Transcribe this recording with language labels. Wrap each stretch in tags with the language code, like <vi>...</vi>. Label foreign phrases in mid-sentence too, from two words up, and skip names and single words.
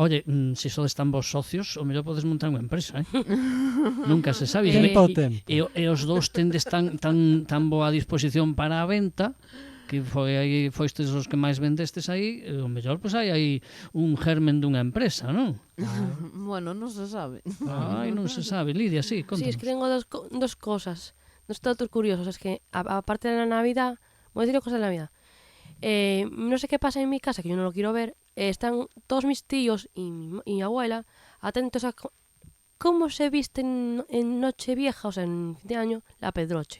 <gl>Oye, se sodes tan vos socios, o mellor podes montar unha empresa, Nunca se sabe. Tempo ao tempo. E os dous tendes tan boa disposición para a venta que foistes os que máis vendestes aí, o mellor, pois hai un germen dunha empresa, non? Bueno, non se sabe. Ai, non se sabe. Lidia, sí, contanos.</gl> <es>Sí, es que tengo dos cosas, dos datos curiosos. Es que, aparte de la Navidad, voy a decir cosas de la Navidad. No sé qué pasa en mi casa, que yo no lo quiero ver. Están todos mis tíos y mi abuela atentos a cómo se viste en Nochevieja, o sea, en fin de año, la Pedroche.</es>